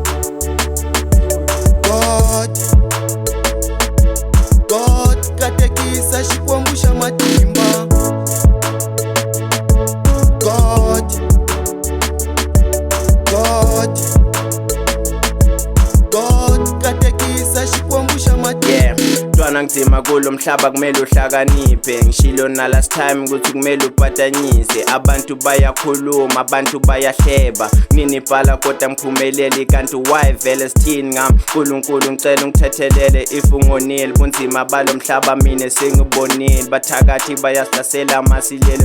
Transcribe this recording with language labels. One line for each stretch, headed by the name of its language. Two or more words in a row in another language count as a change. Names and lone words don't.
English: God, God,
Tsonga: katekisa xikwembusha matimba
English: God, God, God,
Tsonga: katekisa xikwembusha matimba
Zulu: Yeah, twana ngizima kulo mhlaba kumele uhlakaniphe ngishilo na
English: last time
Zulu: ukuthi kumele uphatanyise abantu bayakhuluma abantu bayahleba nini bhala kodwa ngiphumeleli kanti why vele sithini ngam uNkulunkulu ngicela ungithethelele if ungonile bunzima balo mhlaba mina sengibonile bathakathi bayasihlasela masilele